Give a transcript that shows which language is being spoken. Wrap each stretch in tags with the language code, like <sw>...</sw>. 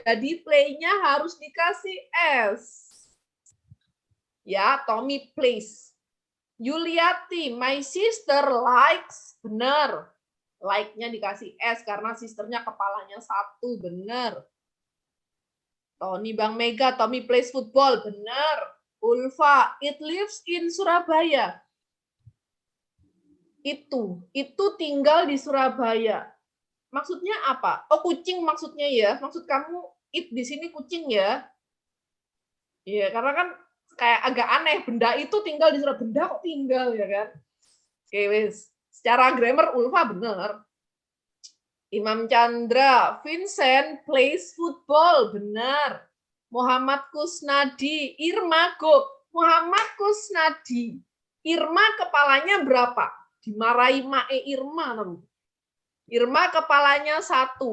<id>Jadi play-nya harus dikasih S.</id> <en>Ya, Tommy plays. Yuliati, my sister likes.</en> <id>Benar. Like-nya dikasih S karena sisternya kepalanya 1. Benar.</id> <en>Tony Bang Mega, Tommy plays football.</en> <id>Benar. Ulfa,</id> <en>it lives in Surabaya.</en> <id>Itu tinggal di Surabaya. Maksudnya apa? Oh, kucing maksudnya ya. Maksud kamu it di sini kucing ya? Iya, karena kan kayak agak aneh. Benda itu tinggal di Surabaya. Benda kok tinggal ya kan? Oke, wis. Secara grammar Ulfa benar.</id> <en>Imam Chandra, Vincent plays football.</en> <id>Benar. Muhammad Kusnadi, Irma go. Muhammad Kusnadi. Irma kepalanya berapa? Dimarahi Mae Irma. Irma kepalanya 1.</id>